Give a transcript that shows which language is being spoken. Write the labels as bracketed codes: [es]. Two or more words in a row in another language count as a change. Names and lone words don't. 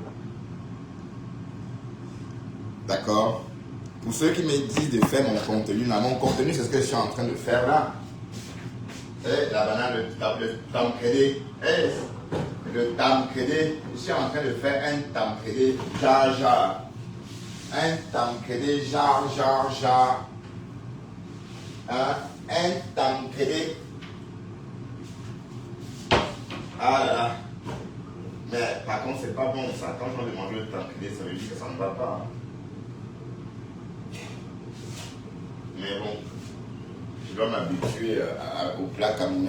[fr] D'accord? Pour ceux qui me disent de faire mon contenu, là, mon contenu, c'est ce que je suis en train de faire là. Eh, la banane, le tamcrédé. Eh, le tamcrédé. Je suis en train de faire un tamcrédé jar jar. Un tamcrédé jar jar jar. Hein? Un tamcrédé. Ah là là. Mais par contre, c'est pas bon ça. Quand je vais manger le tamcrédé, ça veut dire que ça ne va pas. Mais bon, je dois m'habituer au plat camerounais.